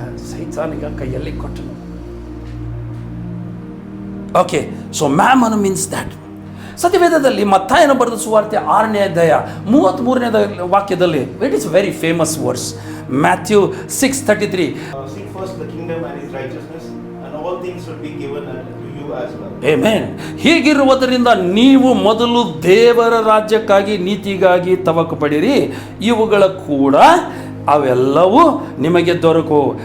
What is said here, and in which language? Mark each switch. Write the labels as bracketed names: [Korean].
[Kannada] ಸೈತಾನಿಗ ಕೈಯಲ್ಲಿ ಕೊಟ್ಟನು. [English] Okay, so mammon means that. [Kannada] ಸತ್ಯವೇದದಲ್ಲಿ ಮತ್ತಾಯನ ಬರೆದ ಸುವಾರ್ತೆ 6ನೇ ಅಧ್ಯಾಯ 33ನೇ ವಾಕ್ಯದಲ್ಲಿ, [English] It is very famous words, Matthew 6:33. Seek first the kingdom and His righteousness, and all things will be given to you as well. Amen. [Kannada] ಹೀಗಿರುವುದರಿಂದ ನೀವು ಮೊದಲು ದೇವರ ರಾಜ್ಯಕ್ಕಾಗಿ ನೀತಿಗಾಗಿ ತವಕ ಪಡಿರಿ, ಇವುಗಳ ಕೂಡ ಅವೆಲ್ಲವೂ ನಿಮಗೆ ದೊರಕು.